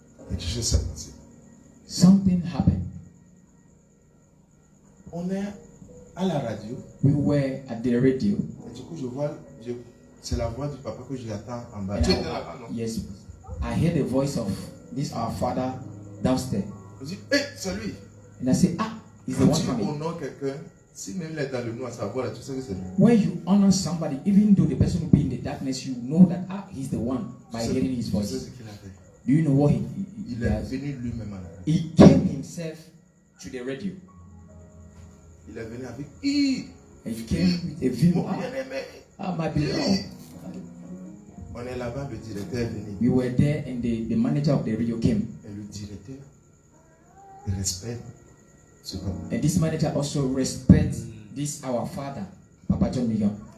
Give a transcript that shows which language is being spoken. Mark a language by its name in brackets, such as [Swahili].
[French] Quelque chose s'est passé. [English] Something happened. [French] On est à la radio. [English] We were at the radio. [French] Et du coup, c'est la voix du papa que j'attends en bas. [English] Yes, I hear the voice of this our father downstairs. [French] Je dis, hey, c'est lui. [English] And I say, he's the one coming. coming. [French] Quand tu honores quelqu'un, si même il est dans le noir, sa voix là, tu sais que c'est lui. [English] When you honor somebody, even though the person will be in the darkness, you know that he's the one by hearing his voice. [French] Tu sais ce qu'il a fait. [English] Do you know what [French] il est venu lui-même à la radio. [English] He came himself to the radio. [French] Il est venu avec [English] And he came with a view. My beloved. [French] On est là-bas, le directeur est venu. [English] We were there and the manager of the radio came. [French] Et le directeur respecte ce papa. [English] And this manager also respects this our father, Papa John Megan.